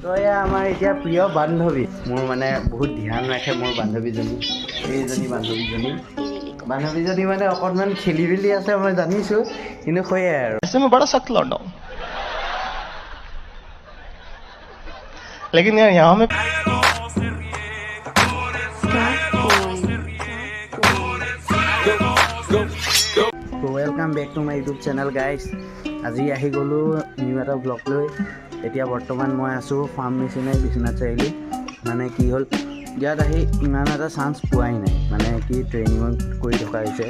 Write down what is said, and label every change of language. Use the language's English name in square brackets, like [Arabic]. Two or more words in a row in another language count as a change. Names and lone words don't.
[Assamese] তো এয়া আমাৰ এতিয়া প্ৰিয় বান্ধৱী, মোৰ মানে বহুত ধ্যান ৰাখে মোৰ বান্ধৱীজনী, এইজনী বান্ধৱীজনী মানে অকণমান খেলি মেলি আছে মই জানিছোঁ, কিন্তু সেয়াই আৰু [Hindi] ऐसे में बड़ा सख्त लौटा हूं लेकिन यार यहाँ में [English] Welcome back to my YouTube channel guys. [Assamese] আজি আহি গ'লোঁ নিউ এটা ব্লগ লৈ। এতিয়া বৰ্তমান মই আছোঁ ফাৰ্ম মেচিনাৰী বিশ্বনাথ চাৰিআলি। মানে কি হ'ল, ইয়াত আহি ইমান এটা চান্স পোৱাই নাই, মানে কি ট্ৰেইনিঙত কৰি থকা হৈছে।